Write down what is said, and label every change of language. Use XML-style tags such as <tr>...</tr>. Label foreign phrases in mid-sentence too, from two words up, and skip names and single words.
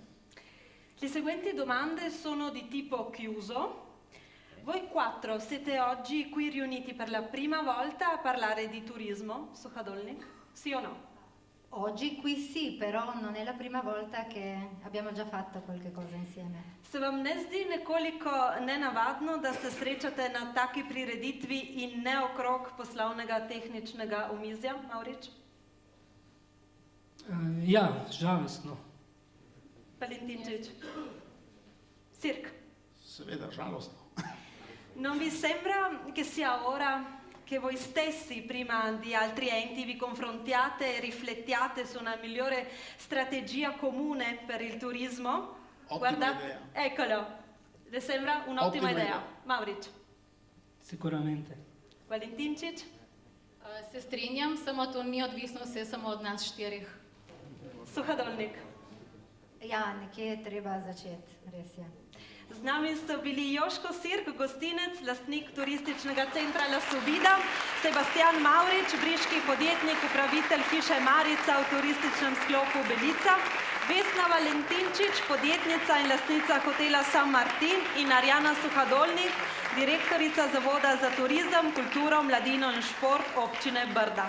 <it>Le seguenti domande sono di tipo chiuso. Voi 4 siete oggi qui riuniti per la prima volta a parlare di turismo, Suhadolnik? Sì o no? Oggi qui sì, però non è la prima volta che abbiamo già fatto qualche cosa insieme.</it> <sl>Se vam ne zdi nekoliko nenavadno, da se srečate na taki prireditvi in ne okrog poslovnega tehničnega omizja, Mavrič? Ja, žalostno. Valentinčič? Sirk? Seveda, žalostno.</sl> <it>Non vi sembra che sia ora che voi stessi, prima di altri enti, vi confrontiate e riflettiate su una migliore strategia comune per il turismo? Ottima idea. Eccolo, Le sembra un'ottima idea. Mavrič. Sicuramente.</it> <sl>Valentinčič. Se strinjam, samo to ni odvisno vse samo od nas štirih. Suhadolnik. Ja, nekje je treba začeti, res je. Z nami so bili Joško Sirk, gostinec, lastnik turističnega centra La Subida, Sebastian Mavrič, briški podjetnik, upravitelj hiše Marica v turističnem sklopu Belica, Vesna Valentinčič, podjetnica in lastnica hotela San Martin in Arjana Suhadolnik, direktorica Zavoda za turizem, kulturo, mladino in šport občine Brda.</sl>